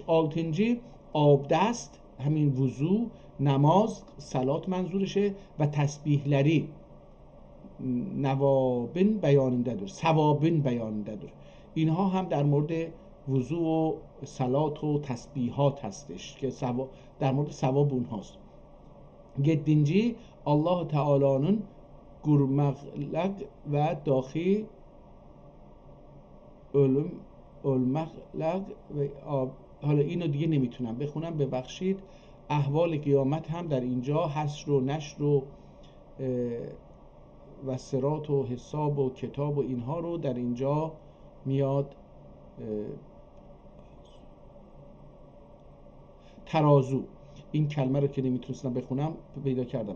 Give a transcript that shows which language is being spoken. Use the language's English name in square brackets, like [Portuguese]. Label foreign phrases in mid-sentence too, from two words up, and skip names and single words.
[Azerbaijani] altıncı [Persian] آبدست، همین وضو، نماز، صلات منظورشه [Azerbaijani] و تسبیحلری، نوابن بیاننده دور، ثوابن بیاننده دور. [Persian] اینها هم در مورد وضوع و صلات و تسبیحات هستش که در مورد ثواب اونهاست. 7. [Azerbaijani] Allah Teala'nın gurmaqlaq və daxi ölmaqlaq [Persian] و حالا اینو دیگه نمیتونم بخونم، ببخشید. احوال قیامت هم در اینجا، حشر و نشر و صراط و حساب و کتاب و اینها رو در اینجا میاد. ترازو، این کلمه رو که نمیتونستم بخونم پیدا کردم.